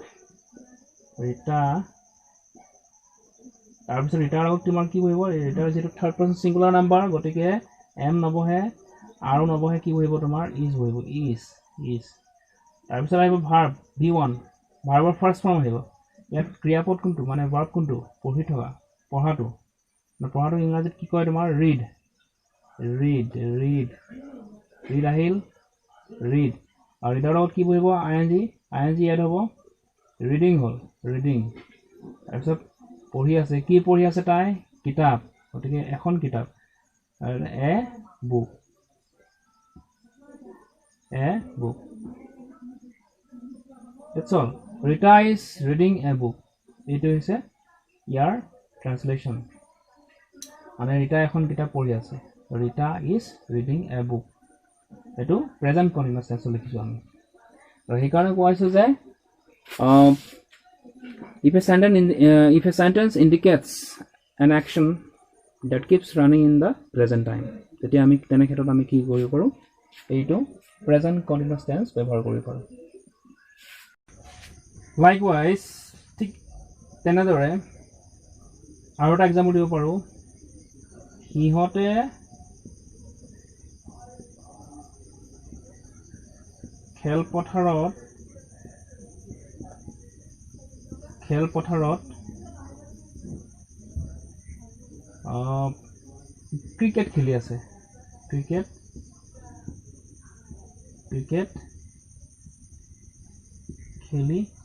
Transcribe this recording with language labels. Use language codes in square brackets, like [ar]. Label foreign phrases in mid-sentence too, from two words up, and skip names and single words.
[as] তাৰপিছত ৰিটাৰ আগত তোমাৰ কি বহিব ৰিটাৰ যেটো [en] third person singular number [as] গতিকে এম নবহে আৰু নবহে কি বহিব তোমাৰ ইজ বহিব ইজ তাৰপিছত আহিব ভাৰ্ব v1 ভাৰ্বৰ [en] first form [as] আহিব ইয়াত ক্ৰিয়াপদ কোনটো মানে ভাৰ্ব কোনটো পঢ়ি থকা পঢ়াটো ইংৰাজীত কি কয় তোমাৰ ৰিড আহিল ৰিড আৰু ৰিডৰ লগত কি বহিব আইএনজি ইয়াত হ'ব ৰিডিং হ'ল ৰিডিং তাৰপিছত পঢ়ি আছে কি পঢ়ি আছে তাই কিতাপ গতিকে এখন কিতাপ [en] a book that's all Rita is reading a book [as] এইটো হৈছে ইয়াৰ ট্ৰান্সলেচন মানে ৰিটা এখন কিতাপ পঢ়ি আছে [en] Rita is reading a book [as] এটো [en] present continuous tense [as] লিখিছো আমি আৰু সেইকাৰণে কোৱাইছো যে [en] if a sentence indicates an action that keeps running in the present time [as] তেতিয়া আমি তেনে ক্ষেত্ৰত আমি কি কৰিব পাৰো এইটো [en] present continuous tense [as] ব্যৱহাৰ কৰিব পাৰো likewise ঠিক তেনেদৰে আৰু এটা এক্সাম্পল দিব পাৰো সিহঁতে খেলপথাৰত ক্ৰিকেট খেলি আছে ক্ৰিকেট খেলি